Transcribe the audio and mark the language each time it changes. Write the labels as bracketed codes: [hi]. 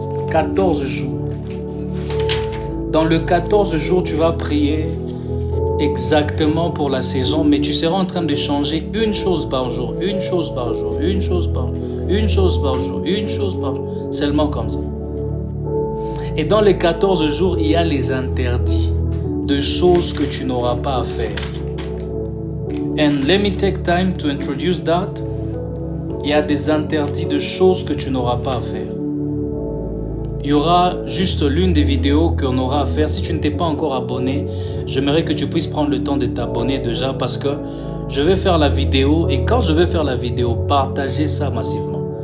[fr] 14 jours. Dans le 14 jours, tu vas prier exactement pour la saison, mais tu seras en train de changer une chose par jour, une chose par jour, une chose par jour, une chose par jour, une chose par jour, seulement comme ça. Et dans les 14 jours, il y a les interdits de choses que tu n'auras pas à faire. [en] And let me take time to introduce that. [fr] Il y a des interdits de choses que tu n'auras pas à faire. Il y aura juste l'une des vidéos qu'on aura à faire. Si tu ne t'es pas encore abonné, j'aimerais que tu puisses prendre le temps de t'abonner déjà parce que je vais faire la vidéo et quand je vais faire la vidéo, partagez ça massivement.